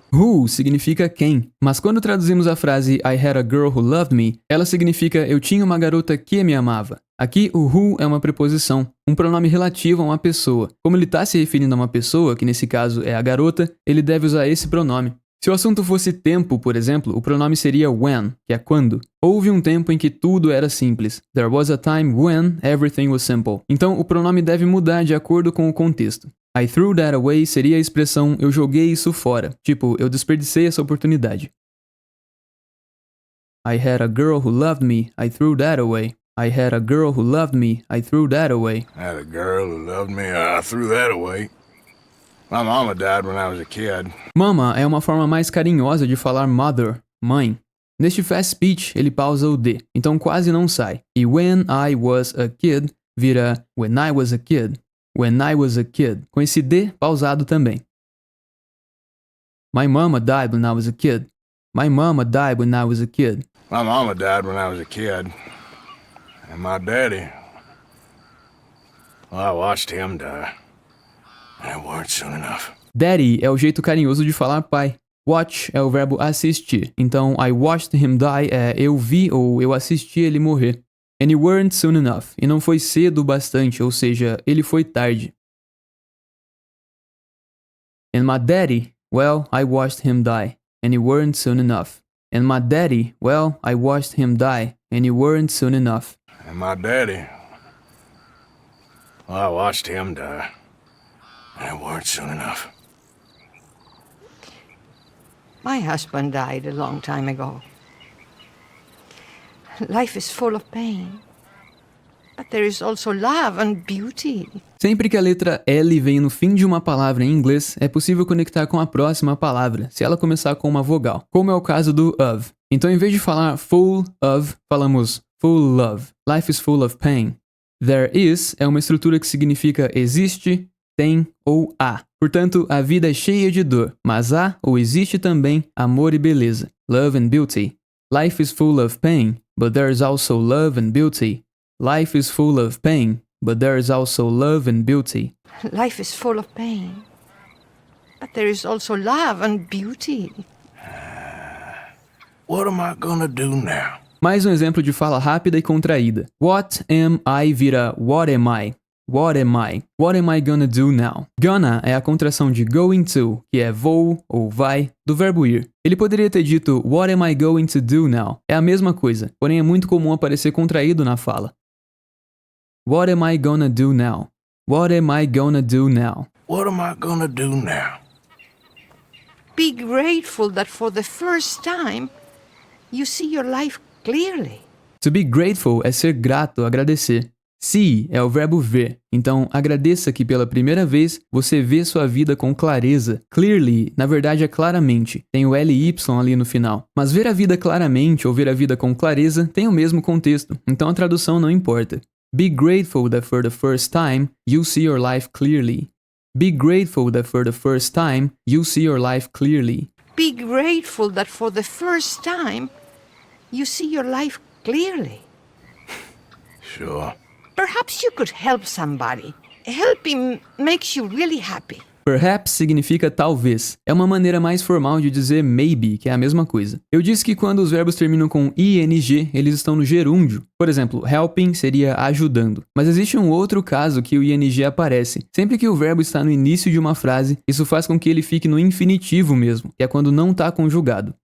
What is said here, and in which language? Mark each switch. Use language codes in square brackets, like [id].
[pt] Who significa quem, mas quando traduzimos a frase [en] I had a girl who loved me, [pt] ela significa eu tinha uma garota que me amava. Aqui o who é uma preposição, um pronome relativo a uma pessoa. Como ele está se referindo a uma pessoa, que nesse caso é a garota, ele deve usar esse pronome. Se o assunto fosse tempo, por exemplo, o pronome seria when, que é quando. Houve um tempo em que tudo era simples. [en] There was a time when everything was simple. [pt] Então o pronome deve mudar de acordo com o contexto. [en] I threw that away [pt] seria a expressão eu joguei isso fora, tipo, eu desperdicei essa oportunidade. [en] I had a girl who loved me, I threw that away. I had a girl who loved me, I threw that away. I had a girl who loved me. I threw that away. My mama died when I was a kid. [pt] Mama é uma forma mais carinhosa de falar mother, mãe. Neste fast speech, ele pausa o D, então quase não sai. E [en] when I was a kid [pt] vira when I was a kid. [en] When I was a kid, [pt] com esse D pausado também. [en] My mama died when I was a kid. My mama died when I was a kid. My mama died when I was a kid. And my daddy, well, I watched him die. And it weren't soon enough. [pt] Daddy é o jeito carinhoso de falar pai. Watch é o verbo assistir. Então, [en] I watched him die [pt] é eu vi ou eu assisti ele morrer. [en] And you weren't soon enough. [pt] E não foi cedo o bastante, ou seja, ele foi tarde. [en] And my daddy, well, I watched him die. And you weren't soon enough. And my daddy, well, I watched him die. And you weren't soon enough. And my daddy, well, I watched him die. And it weren't soon enough. My husband died a long time ago. Life is full of pain. But there is also love and beauty. [pt] Sempre que a letra L vem no fim de uma palavra em inglês, é possível conectar com a próxima palavra, se ela começar com uma vogal, como é o caso do of. Então, em vez de falar [en] full of, [pt] falamos full love. [en] Life is full of pain. [pt] There is é uma estrutura que significa existe, tem ou há. Portanto, a vida é cheia de dor, mas há ou existe também amor e beleza. [en] Love and beauty. Life is full of pain, but there is also love and beauty. Life is full of pain, but there is also love and beauty. Life is full of pain. But there is also love and beauty. What am I gonna do now? [pt] Mais um exemplo de fala rápida e contraída. [en] What am I [pt] vira what am I? What am I? [en] What am I gonna do now? [pt] Gonna é a contração de going to, que é vou ou vai, do verbo ir. Ele poderia ter dito [en] What am I going to do now? [pt] É a mesma coisa, porém é muito comum aparecer contraído na fala. [en] What am I gonna do now? What am I gonna do now? What am I gonna do now? Be grateful that for the first time you see your life clearly. To be grateful [pt] é ser grato, agradecer. See é o verbo ver, então agradeça que pela primeira vez você vê sua vida com clareza. Clearly, na verdade é claramente, tem o LY ali no final. Mas ver a vida claramente ou ver a vida com clareza tem o mesmo contexto, então a tradução não importa. [en] Be grateful that for the first time you see your life clearly. Be grateful that for the first time you see your life clearly. Be grateful that for the first time you see your life clearly. Sure. Perhaps you could help somebody. Helping makes you really happy. [pt] Perhaps significa talvez. É uma maneira mais formal de dizer maybe, que é a mesma coisa. Eu disse que quando os verbos terminam com ing, eles estão no gerúndio. Por exemplo, helping seria ajudando. Mas existe um outro caso que o ing aparece. Sempre que o verbo está no início de uma frase, isso faz com que ele fique no infinitivo mesmo, que é quando não está conjugado.